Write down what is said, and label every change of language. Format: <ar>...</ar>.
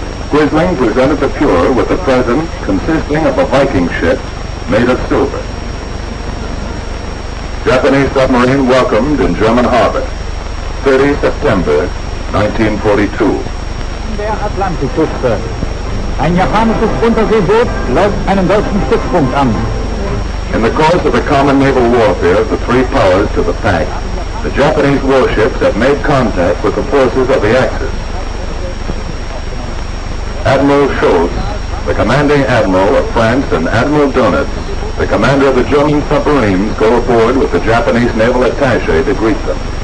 <en>Quisling presented the Fuhrer with a present consisting of a Viking ship made of silver. Japanese submarine welcomed in German harbor, 30 September 1942.</en> <de>Der Atlantikküste. Ein japanisches Unterseeboot läuft einen deutschen Stützpunkt an.</de> <en>In the course of the common naval warfare of the three powers to the pact, the Japanese warships have made contact with the forces of the Axis. Admiral Schultz, the commanding admiral of France, and Admiral Dönitz, the commander of the German submarines, go aboard with the Japanese naval attaché to greet them.</en>